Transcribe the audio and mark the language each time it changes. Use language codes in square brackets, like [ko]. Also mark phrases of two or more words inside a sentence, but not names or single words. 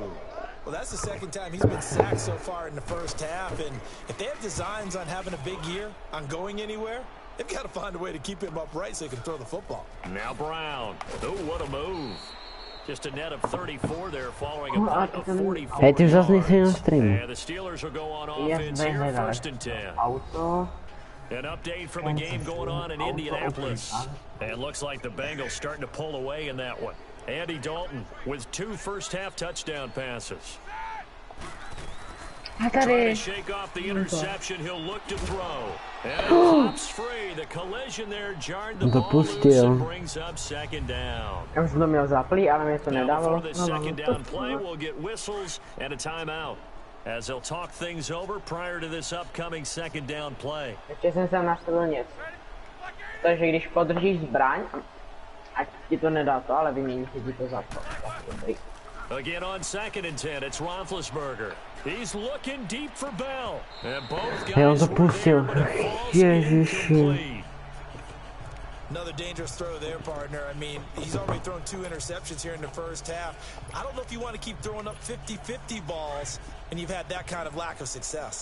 [en] Well, that's the second time he's been sacked so far in the first half, and if they have designs on having a big year, on going anywhere, they've got to find a way to keep him upright so he can throw the football. Now Brown. Oh, what a move. Just a net of 34 there following a punt of 44. [cs] Hey, ty už zase nejsi na streamu. [en] And the Steelers will go on offense here, 1st and 10. An update from a game going on in Indianapolis. And it looks like the Bengals starting to pull away in that one. Andy Dalton with 2 first-half touchdown passes. Trying to shake off the interception, he'll look to throw. And it pops free. The collision there jarred the ball loose and brings up second down. Now before the second down play, we'll get whistles and a timeout, as they'll talk things over prior to this upcoming second down play. [cs] Ještě jsem se nastavil něco. Takže když podržíš zbraň, ať ti to nedá to, ale vymění si ti to za to. [en] Again on 2nd and 10, it's Roethlisberger. He's looking deep for Bell. And both guys were there, but it falls incomplete. Another dangerous throw there, partner. I mean, he's already thrown 2 interceptions here in the first half. I don't know if you want to keep throwing up 50-50 balls, and you've had that kind of lack of success.